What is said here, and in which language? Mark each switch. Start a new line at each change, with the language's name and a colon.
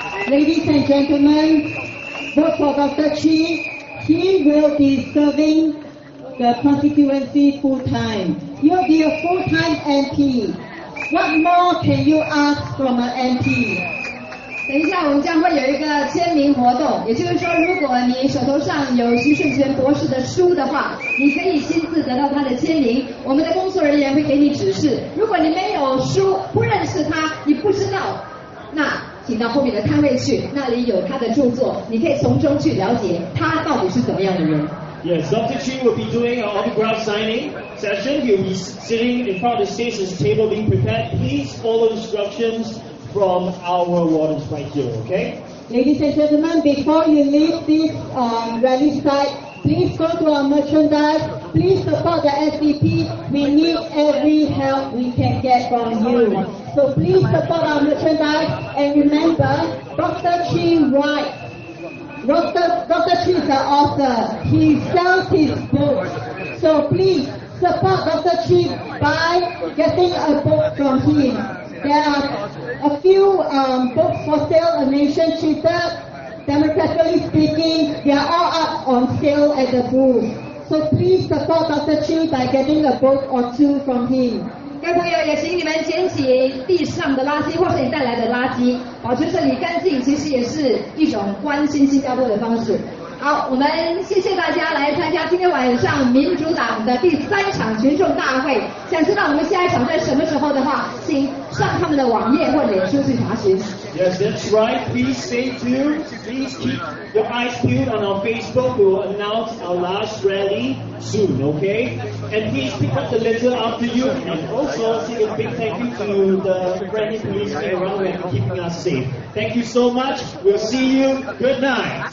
English: Ladies and gentlemen, vote for Dr. Chi. He will be serving the constituency full time. He will be a full-time MP. What more can you ask from an MP?
Chinese: 等一下，我们将会有一个签名活动，也就是说，如果你手头上有徐顺全博士的书的话，你可以亲自得到他的签名。我们的工作人员会给你指示。如果你没有书，不认识他，你不知道，那请到后面的摊位去，那里有他的著作，你可以从中去了解他到底是怎么样的人。
English: Yes, Dr. Chi will be doing an autograph signing session. He'll be sitting in front of the stage, his table being prepared. Please follow instructions from our wardens right here, okay? Ladies and gentlemen, before you leave this rally site, please go to our merchandise. Please support the SDP. We need every help we can get from you. So please support our merchandise and remember, Dr. Chi writes. Dr. Chi is the author. He sells his books. So please support Dr. Chi by getting a book from him. There are a few books for sale, A Nation Cheated, Democratically Speaking. They are all up on sale at the booth. So please support Dr. Chi by getting a book or two from him.
Chinese: 各位朋友，也请你们捡起地上的垃圾或是你带来的垃圾，保持这里干净，其实也是一种关心新加坡的方式。好，我们谢谢大家来参加今天晚上民主党的第3场群众大会。想知道我们下一场在什么时候的话，请上他们的网页或脸书去查询。
English: Yes, that's right. Please stay tuned. Please keep your eyes peeled on our Facebook. We will announce our last rally soon, okay? And please pick up the letter after you. And also say a big thank you to the friendly police around and keeping us safe. Thank you so much. We'll see you. Good night.